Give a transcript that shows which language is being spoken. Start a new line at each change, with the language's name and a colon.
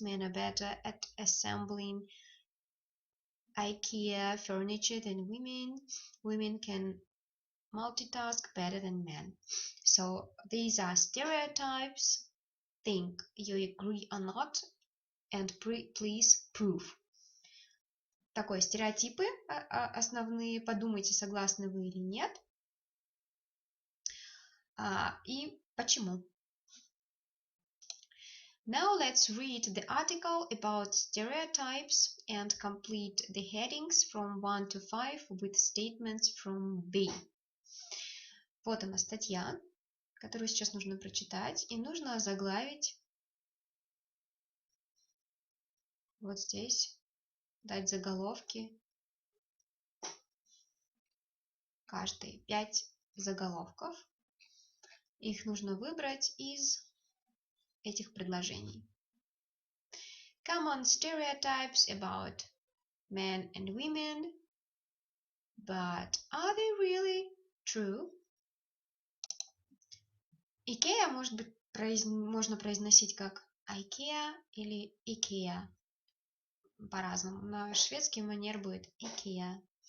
English: Men are better at assembling IKEA furniture than women. Women can multitask better than men. So these are stereotypes. Think you agree or not, and please prove.
Russian: Такое стереотипы основные. Подумайте, согласны вы или нет. И почему.
English: Now let's read the article about stereotypes and complete the headings from 1 to 5 with statements from B.
Russian: Вот она статья, которую сейчас нужно прочитать, и нужно озаглавить вот здесь, дать заголовки, каждые 5 заголовков. Их нужно выбрать из этих предложений.
English: Common stereotypes about men and women, but are they really true?
Russian: IKEA можно произносить как IKEA или IKEA. По-разному. На шведский манер будет IKEA.